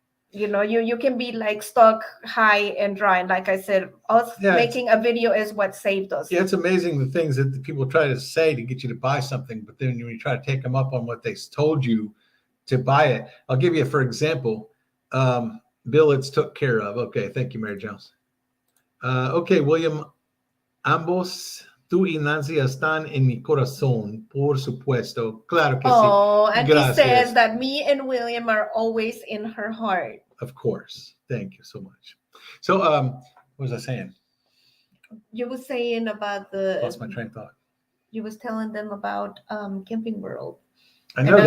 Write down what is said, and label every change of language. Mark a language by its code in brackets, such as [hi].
[en] You can be like stuck high and dry. And like I said, making a video is what saved us. Yeah, it's amazing the things that the people try to say to get you to buy something, but then when you try to take them up on what they told you to buy it. I'll give you, for example, Bill, it's took care of. Okay, thank you, Mary Jones. [es] Okay, William, ambos, tú y Nancy están en mi corazón, por supuesto. Claro que sí. [en] Oh, and he says [es] Gracias. [en] that me and William are always in her heart. Of course. Thank you so much. So, what was I saying? You were saying about Lost my train of thought. you was telling them about Camping World. I know And,